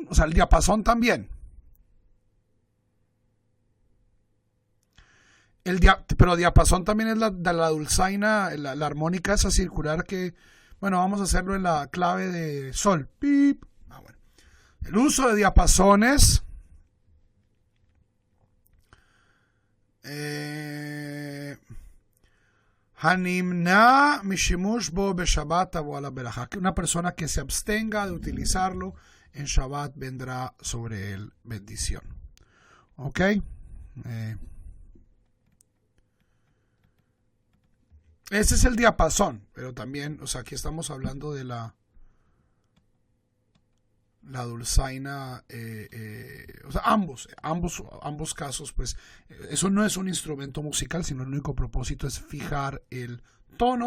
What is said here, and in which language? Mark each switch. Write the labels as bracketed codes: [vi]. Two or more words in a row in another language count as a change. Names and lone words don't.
[es] O sea, el diapasón también. Pero diapasón también es la dulzaina, la armónica esa circular que, bueno, vamos a hacerlo en la clave de sol. Pip. Bueno. El uso de diapasones [he] הנמנע משימוש בו בשבת תבוא עליו ברכה. [es] Una persona que se abstenga de utilizarlo en Shabbat vendrá sobre él bendición. ¿Ok? Ese es el diapasón, pero también, o sea, aquí estamos hablando de la dulzaina, o sea, ambos casos, pues, eso no es un instrumento musical, sino el único propósito es fijar el tono.